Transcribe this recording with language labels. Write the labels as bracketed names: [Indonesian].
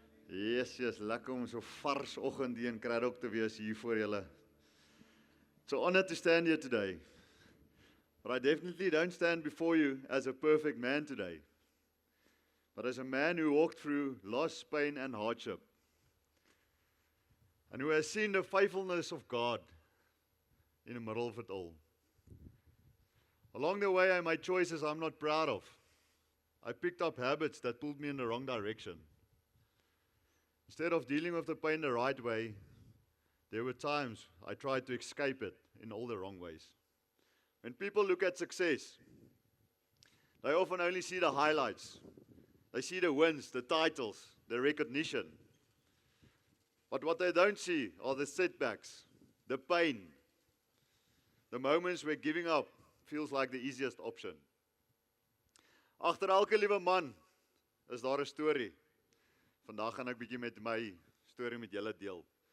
[Afrikaans] Yes, lekker om so vars oggend hier in Kraddock te wees hier voor julle. [English] It's an honor to stand here today. But I definitely don't stand before you as a perfect man today. But as a man who walked through loss, pain and hardship. And who has seen the faithfulness of God in the middle of it all. Along the way I made choices I'm not proud of. I picked up habits that pulled me in the wrong direction. Instead of dealing with the pain the right way, there were times I tried to escape it in all the wrong ways. When people look at success, they often only see the highlights. They see the wins, the titles, the recognition. But what they don't see are the setbacks, the pain, the moments where giving up feels like the easiest option. [Afrikaans] Agter elke liewe man is daar 'n storie. Vandag gaan ek bietjie met my storie met julle deel.